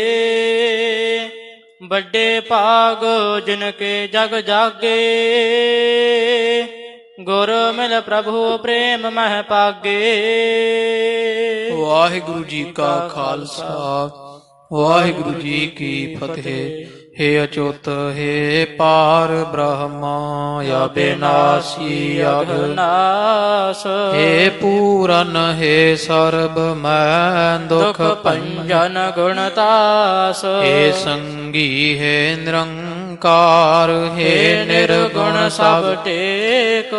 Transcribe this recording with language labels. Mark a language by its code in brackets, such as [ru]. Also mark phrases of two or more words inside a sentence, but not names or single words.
[pa] ਵੱਡੇ ਭਾਗ ਜਿਨ ਕੇ ਜਗ ਜਾਗੇ। ਗੁਰ ਮਿਲ ਪ੍ਰਭੂ ਪ੍ਰੇਮ ਮਹਿ ਪਾਗੇ। ਵਾਹਿਗੁਰੂ ਜੀ ਕਾ ਖਾਲਸਾ, ਵਾਹਿਗੁਰੂ ਜੀ ਕੀ ਫਤਿਹ। ਹੇ ਅਚੁਤ ਹੇ ਪਾਰ ਬ੍ਰਹਮਾ ਯਾ ਵਿਨਾਸ਼ੀ ਅਘਨਾਸ। ਹੇ ਪੂਰਨ ਹੇ ਸਰਬ ਮੈ ਦੁਖ ਭੰਜਨ ਗੁਣਤਾਸ। ਹੇ ਸੰਗੀ ਹੇ ਨਿਰੰਕਾਰ ਹੇ ਨਿਰਗੁਣ ਸਭ ਟੇਕ।